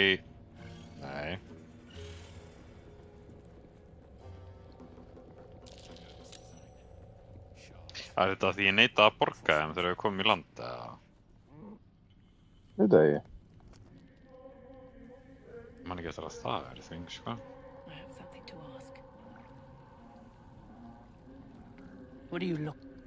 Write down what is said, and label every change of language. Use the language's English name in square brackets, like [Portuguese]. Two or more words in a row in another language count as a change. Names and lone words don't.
[Icelandic] Nei. Það er þetta því ég neita að borga þeim þegar við komum í land, eða? Veit það ekki. Man ekki eftir að það er þing, sko. [English] I have something to ask. What do you look...